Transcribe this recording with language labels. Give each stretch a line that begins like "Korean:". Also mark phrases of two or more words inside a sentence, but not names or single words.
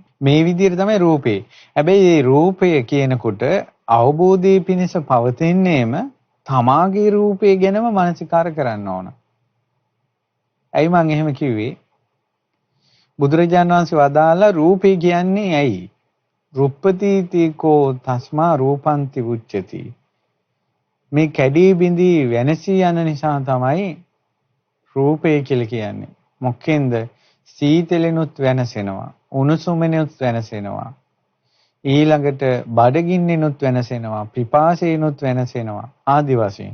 Sinhala: මේ විදිහට තමයි රූපේ. හැබැයි මේ රූපය කියනකොට අවබෝධයේ පිණිස පවතින්නේම තමාගේ රූපේ ගැනම මානසිකාර කරන්න ඕන. ඇයි මං එහෙම කිව්වේ? බුදුරජාණන් වහන්සේ වදාලා රූපේ කියන්නේ ඇයි?
Pali: රුප්පතිතිකෝ තස්මා රූපන්ති උච්චති.
Sinhala: මේ කැඩී බිඳී වෙනසී යන නිසා තමයි රූපේ කියලා කියන්නේ. මොකෙන්ද? සීතලෙනුත් වෙනසෙනවා, උණුසුමෙනුත් වෙනසෙනවා. ඊළඟට බඩගින්නෙනුත් වෙනසෙනවා, පිපාසයෙනුත් වෙනසෙනවා ආදි වශයෙන්.